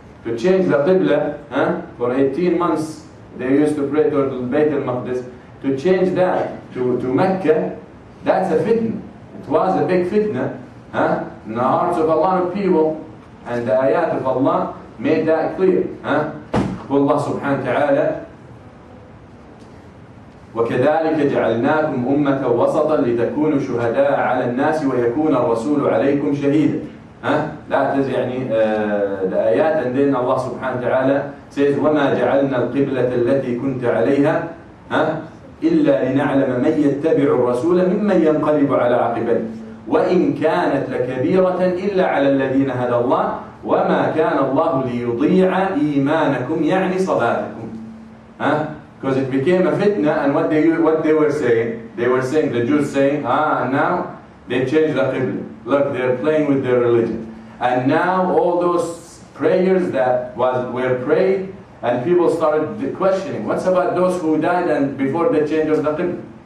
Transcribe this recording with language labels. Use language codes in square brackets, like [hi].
[en] To change the Qibla, for 18 months they used to pray to Bayt al-Maqdis. To change that to Mecca, that's a fitna. It was a big fitna in the hearts of a lot of people. And the ayat of Allah made that clear. [ar] Allah subhanahu wa ta'ala, وَكَذَلِكَ جَعَلْنَاكُمْ أُمَّةً وَسَطًا لِتَكُونُوا شُهَدَاءَ عَلَى النَّاسِ وَيَكُونَ الرَّسُولُ عَلَيْكُمْ شَهِيدًا. [en] That is the ayat, and then Allah subhanahu wa ta'ala says, [ar] وَمَا جَعَلْنَا الْقِبْلَةَ الَّتِي كُنْتَ عَلَيْهَا إِلَّا لِنَعْلَمَ مَنْ يَتَّبِعُ الرَّسُولَ مِمَّنْ يَنْقَلِبُ عَلَى عَقِبَيْهِ وَإِنْ كَانَتْ لَكَبِيرَةً إِلَّا عَلَى الَّذِينَ هَدَى اللَّهُ وَمَا كَانَ اللَّهُ لِيُضِيعَ إِيمَانَكُمْ يعني صَلَاتَكُمْ. [en] Because it became a fitna, and what they were saying, the Jews saying, now they changed the Qibla. Look, they're playing with their religion. And now all those prayers that were prayed, and people started questioning, what's about those who died and before the change of the Qibla?